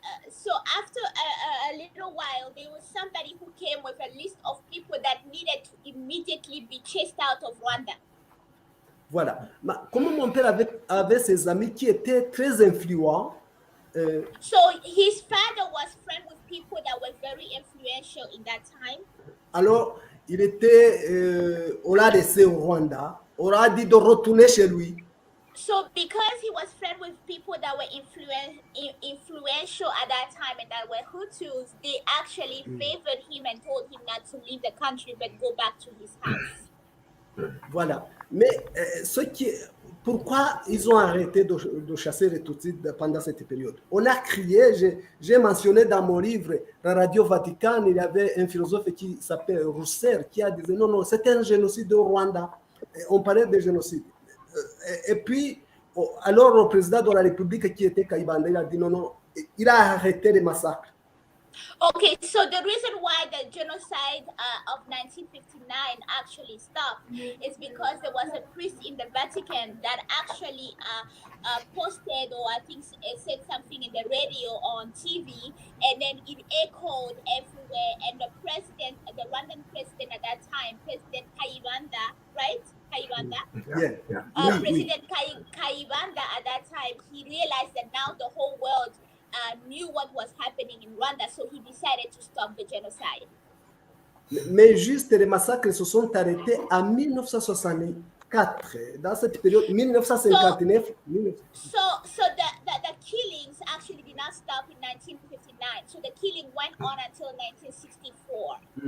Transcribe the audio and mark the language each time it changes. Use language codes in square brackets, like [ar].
[en] So after a little while, there was somebody who came with a list of people that needed to immediately be chased out of Rwanda. [fr] Voilà. Comme mon père avait ses amis qui étaient très influents. [en] So his father was friends with people that were very influential in that time. [fr] Alors, il était, on l'a laissé au Rwanda. On l'a dit de retourner chez lui. [en] So because he was friends with people that were influential at that time and that were Hutus, they actually favored him and told him not to leave the country but go back to his house. [fr] Voilà. Mais pourquoi ils ont arrêté de chasser les Tutsis pendant cette période? On a crié, j'ai mentionné dans mon livre, la Radio Vatican, il y avait un philosophe qui s'appelle Rousseau qui a dit non, c'était un génocide au Rwanda. On parlait de génocide. Et puis, alors le président de la République qui était Kayibanda, il a dit non, il a arrêté les massacres. [en] Okay, so the reason why the genocide of 1959 actually stopped is because there was a priest in the Vatican that actually posted, or I think said something in the radio on TV, and then it echoed everywhere. And the president, the Rwandan president at that time, President Kayibanda, right? Kayibanda, Yeah, Yeah, yeah. [fr] oui, oui. [en] President Kayibanda at that time, he realized that now the whole world knew what was happening in Rwanda, so he decided to stop the genocide. [fr] Mais juste les massacres se sont arrêtés en 1964. Dans cette période, [en] So, 1959, so the killings actually did not stop in 1959. So the killing went on until 1964.